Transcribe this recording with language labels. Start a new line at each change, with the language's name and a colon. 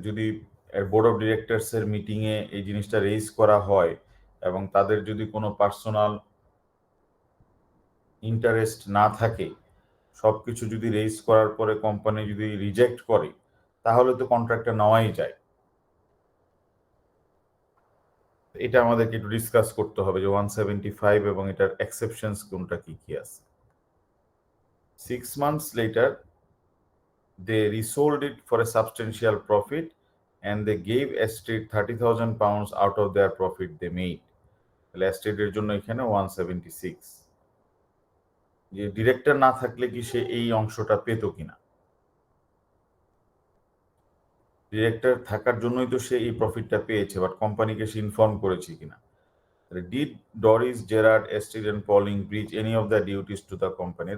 Bangla: যদি board of ডিরেক্টরসের মিটিংয়ে এই জিনিসটা রেইজ করা হয় এবং তাদের যদি কোনো পার্সোনাল ইন্টারেস্ট না থাকে, সব কিছু যদি রেইজ করার পরে কোম্পানি যদি রিজেক্ট করে তাহলে তো কন্ট্রাক্টটা নেওয়াই যায়। এটা আমাদেরকে একটু ডিসকাস করতে হবে যে 175 এবং এটার এক্সেপশনস কোনটা কি কি আছে।
English: 6 months later they resold it for a substantial profit and they gave Estate 30,000 pounds out of their profit they made.
Bangla: তাহলে এস্টেটের জন্য এখানে 176। যে ডিরেক্টর না থাকলে কি সে এই অংশটা পেত কিনা, ডিরেক্টর থাকার জন্যই তো সে এই প্রফিটটা পেয়েছে, বাট কোম্পানিকে সে ইনফর্ম করেছে কিনা।
English: Did Doris, Gerard, estate and Pauling breach any of the duties to the company?